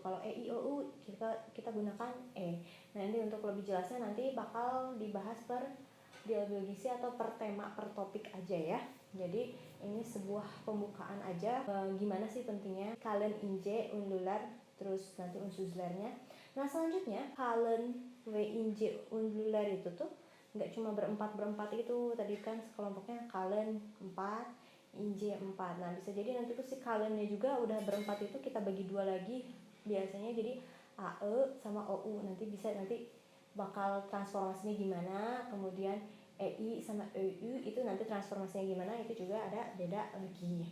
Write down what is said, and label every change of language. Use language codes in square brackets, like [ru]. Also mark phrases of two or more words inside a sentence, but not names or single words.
[id] Kalau E, I, O, U kita gunakan E. Nah, ini untuk lebih jelasnya nanti bakal dibahas per dialogisi atau per tema, per topik aja ya. Jadi ini sebuah pembukaan aja gimana sih pentingnya [tr] kalın ince ünlüler [id] terus nanti unsuzlernya. Nah, selanjutnya [tr] kalın ve ince ünlüler [id] itu tuh nggak cuma berempat itu tadi kan kelompoknya kalın 4, ince 4. Nah, bisa jadi nanti tuh si kalınnya juga udah berempat itu kita bagi dua lagi biasanya, jadi AE sama OU. Nanti bakal transformasinya gimana, kemudian EI sama EU itu nanti transformasinya gimana, itu juga ada beda lagi.